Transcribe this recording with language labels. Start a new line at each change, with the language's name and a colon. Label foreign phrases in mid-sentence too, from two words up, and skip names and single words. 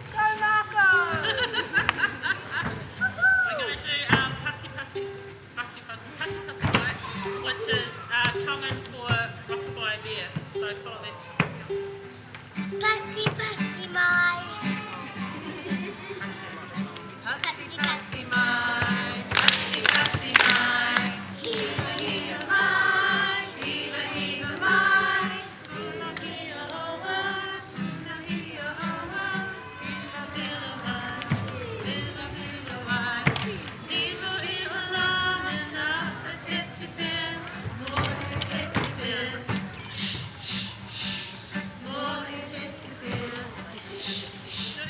English: Go Marco! We're going to do Pasi Pasi Mai, which is Tongan for Rockabye Bear. So follow that.
Tongan: Pasi pasi mai. Pasi pasi mai, pasi pasi mai. Hiva hiva mai, hiva hiva mai. Una hia hoa, una hia hoa. Hiva hiva mai, hiva hiva mai. Hiva hiva
English: long enough to tip to pin, more than tip to pin. More than tip to pin.